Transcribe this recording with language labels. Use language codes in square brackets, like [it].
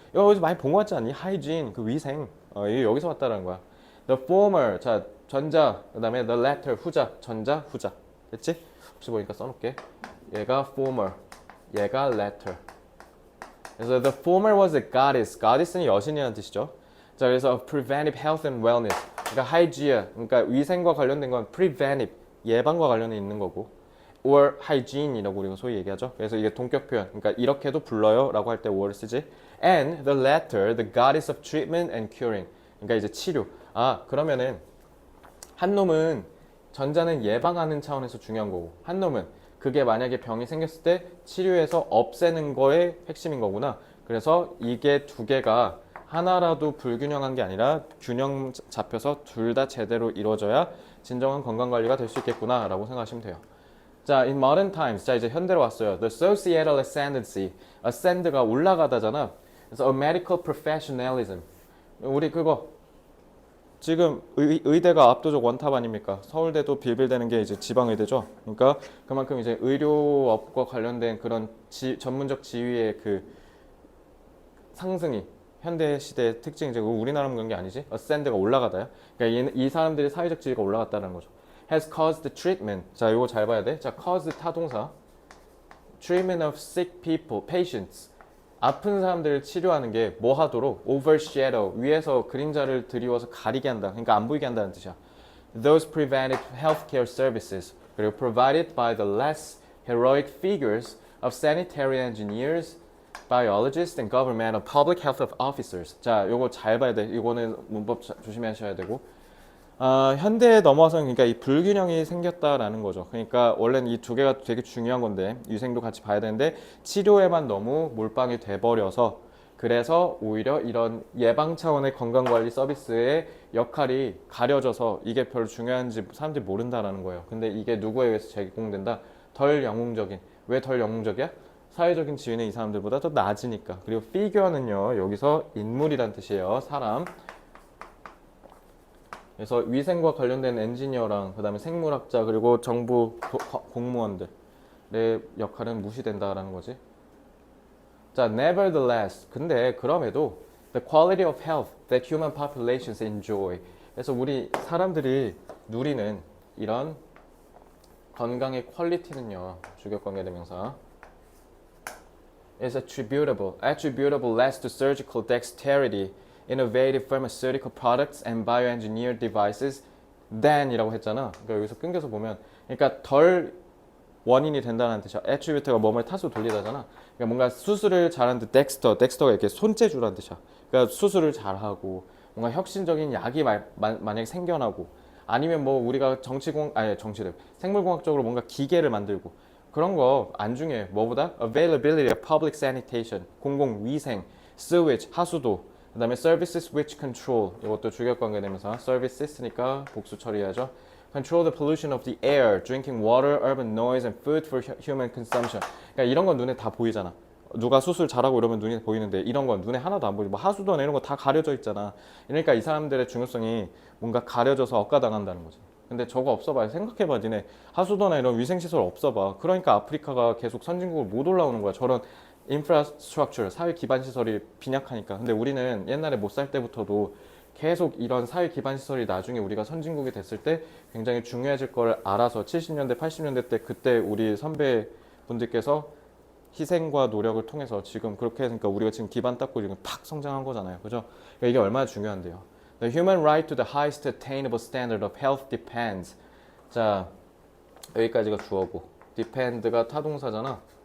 [ko] 이거 어디서 많이 본 거 같지 않니? 하이진, 그 위생. 이게 여기서 왔다라는 거야. The former, 자 전자, 그다음에 the latter, 후자, 전자, 후자. 됐지? 혹시 보니까 써놓을게. 얘가 former, 얘가 latter. [en] 그래서 the former was a goddess. [ko] goddess는 여신이라는 뜻이죠. [en] 자, 그래서 preventive health and wellness. [ko] 그러니까 hygiene, 그러니까 위생과 관련된 건 preventive, 예방과 관련해 있는 거고, or hygiene이라고 우리가 소위 얘기하죠. 그래서 이게 동격 표현, 그러니까 이렇게도 불러요라고 할 때 or를 쓰지. [en] And the latter, the goddess of treatment and curing. [ko] 그러니까 이제 치료. 그러면은 한 놈은 전자는 예방하는 차원에서 중요한 거고, 한 놈은 그게 만약에 병이 생겼을 때 치료해서 없애는 거에 핵심인 거구나. 그래서 이게 두 개가 하나라도 불균형한 게 아니라 균형 잡혀서 둘 다 제대로 이루어져야 진정한 건강관리가 될 수 있겠구나 라고 생각하시면 돼요. [en] 자, in modern times. 자, [ko] 이제 현대로 왔어요. [en] The societal ascendancy. [ko] ascend가 올라가다잖아. [en] 그래서 a medical professionalism. [ko] 우리 그거 지금 의대가 압도적 원탑 아닙니까? 서울대도 빌빌대는 게 이제 지방의대죠. 그러니까 그만큼 이제 의료업과 관련된 그런 전문적 지위의 그 상승이 현대 시대의 특징, 이제 우리나라만 그런 게 아니지. ascend가 올라가다야. 그러니까 이 사람들의 사회적 지위가 올라갔다는 거죠. [en] has caused treatment. [ko] 자, 이거 잘 봐야 돼. 자, cause 타동사. [en] treatment of sick people, patients. [ko] 아픈 사람들을 치료하는 게 뭐 하도록? overshadow, 위에서 그림자를 드리워서 가리게 한다. 그러니까 안 보이게 한다는 뜻이야. [en] Those preventive healthcare services, 그리고 provided by the less heroic figures of sanitary engineers, biologists, and governmental public health officers. [ko] 자, 요거 잘 봐야 돼. 이거는 문법 조심하셔야 되고. 현대에 넘어서 그러니까 이 불균형이 생겼다라는 거죠. 그러니까 원래는 이 두 개가 되게 중요한 건데 위생도 같이 봐야 되는데 치료에만 너무 몰빵이 돼버려서 그래서 오히려 이런 예방 차원의 건강관리 서비스의 역할이 가려져서 이게 별로 중요한지 사람들이 모른다라는 거예요. 근데 이게 누구에 의해서 제공된다? 덜 영웅적인. 왜 덜 영웅적이야? 사회적인 지위는 이 사람들보다 더 낮으니까. 그리고 피규어는요 여기서 인물이란 뜻이에요. 사람. 그래서 위생과 관련된 엔지니어랑 그다음에 생물학자 그리고 정부 공무원들의 역할은 무시된다라는 거지. [en] 자, nevertheless. [ko] 근데 그럼에도 [en] the quality of health that human populations enjoy. [ko] 그래서 우리 사람들이 누리는 이런 건강의 퀄리티는요. 주격관계대명사. [en] is attributable less to surgical dexterity, innovative pharmaceutical products and bioengineered devices than [ko] 이라고 했잖아. 그러니까 여기서 끊겨서 보면, 그러니까 덜 원인이 된다는 뜻이야. attribute가 뭐뭐에 탓으로 돌리다잖아. 그러니까 뭔가 수술을 잘하는 덱스터가 이렇게 손재주라는 뜻이야. 그러니까 수술을 잘하고 뭔가 혁신적인 약이 만약에 생겨나고 아니면 뭐 우리가 정치들 생물공학적으로 뭔가 기계를 만들고 그런 거 안 중요해. 뭐보다 [en] availability of public sanitation, [ko] 공공위생, sewage, 하수도, 그다음에 [en] services which control, [ko] 이것도 주격관계되면서 services니까 복수 처리하죠. [en] control the pollution of the air, drinking water, urban noise, and food for human consumption. [ko] 그러니까 이런 건 눈에 다 보이잖아. 누가 수술 잘하고 이러면 눈에 보이는데 이런 건 눈에 하나도 안 보이고 뭐 하수도나 이런 거 다 가려져 있잖아. 그러니까 이 사람들의 중요성이 뭔가 가려져서 억가당한다는 거지. 근데 저거 없어봐. 생각해봐. 니네 하수도나 이런 위생시설 없어봐. 그러니까 아프리카가 계속 선진국으로 못 올라오는 거야. 저런 인프라스트럭처, 사회 기반 시설이 빈약하니까. 근데 우리는 옛날에 못 살 때부터도 계속 이런 사회 기반 시설이 나중에 우리가 선진국이 됐을 때 굉장히 중요해질 걸 알아서 70년대, 80년대 때 그때 우리 선배분들께서 희생과 노력을 통해서 지금 그렇게 했으니까 우리가 지금 기반 닦고 지금 팍 성장한 거잖아요. 그죠? 그러니까 이게 얼마나 중요한데요. [en] The human right to the highest attainable standard of health depends. [ko] 자, 여기까지가 주어고 depend가 타동사잖아.